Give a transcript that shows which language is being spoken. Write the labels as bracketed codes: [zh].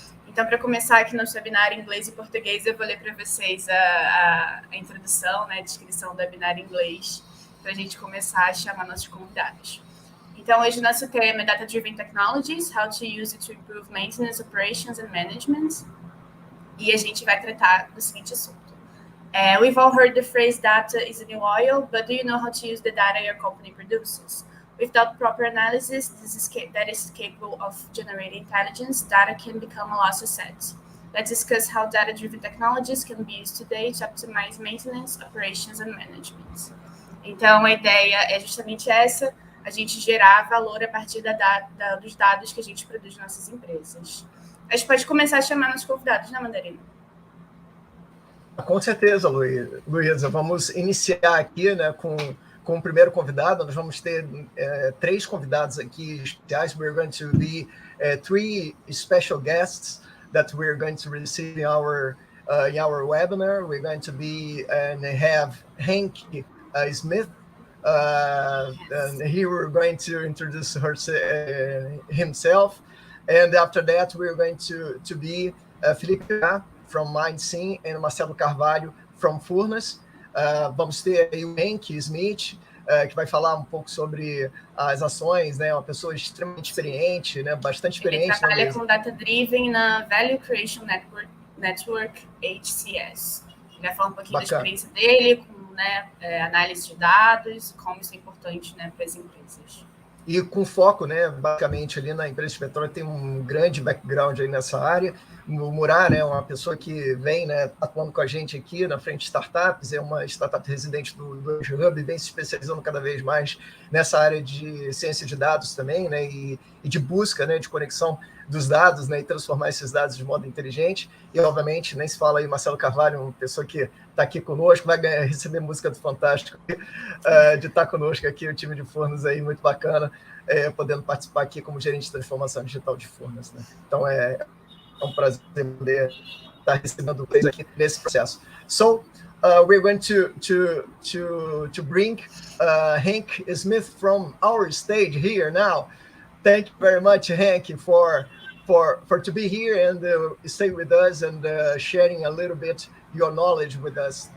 [pt] Então, para começar aqui no webinar em inglês e português, eu vou ler para vocês a introdução, né, a descrição do webinar em inglês, para a gente começar a chamar nossos convidados. Então, hoje o nosso tema é [en] Data-Driven Technologies, How to Use it to Improve Maintenance, Operations and Management. [pt] E a gente vai tratar do seguinte assunto. [en] We've all heard the phrase data is the new oil, but do you know how to use the data your company produces? Without proper analysis that is capable of generating intelligence, data can become a lost asset. Let's discuss how data-driven technologies can be used today to optimize maintenance, operations and management. [pt] Então, a ideia é justamente essa, a gente gerar valor a partir dos dados que a gente produz nas nossas empresas. A gente pode começar a chamar nossos convidados, né, Mandarina? Com certeza, Luísa. Vamos iniciar aqui, né, com o primeiro convidado. Nós vamos ter 3 convidados aqui especiais. [en] We're going to be 3 special guests that we're going to receive in our webinar. We're going to be and have Henk Smith. And he we're going to introduce himself. And after that, we're going to be Felipe Murad from MindSIM and Marcelo Carvalho from Furnas. [pt] Vamos ter aí o Henk Smith, que vai falar um pouco sobre as ações, né? Uma pessoa extremamente experiente, né? Bastante experiente. Ele trabalha com data-driven na Value Creation Network HCS. Ele vai falar um pouquinho da experiência dele, com, né, análise de dados, como isso é importante, né, para as empresas. E com foco, né, basicamente, ali na empresa de petróleo, tem um grande background aí nessa área. O Murad, né, é uma pessoa que vem, né, atuando com a gente aqui na frente de startups, é uma startup residente do Hub, vem se especializando cada vez mais nessa área de ciência de dados também, né, e de busca, né, de conexão dos dados, né, e transformar esses dados de modo inteligente. E, obviamente, nem se fala aí, Marcelo Carvalho, uma pessoa que está aqui conosco, vai receber música do Fantástico, de estar conosco aqui, o time de Furnas aí, muito bacana, podendo participar aqui como gerente de transformação digital de Furnas, né? Então, é um prazer poder estar recebendo vocês aqui nesse processo. [en] So, we're going to bring Henk Smith from our stage here now. Thank you very much, Henk, for to be here and stay with us and sharing a little bit your knowledge with us.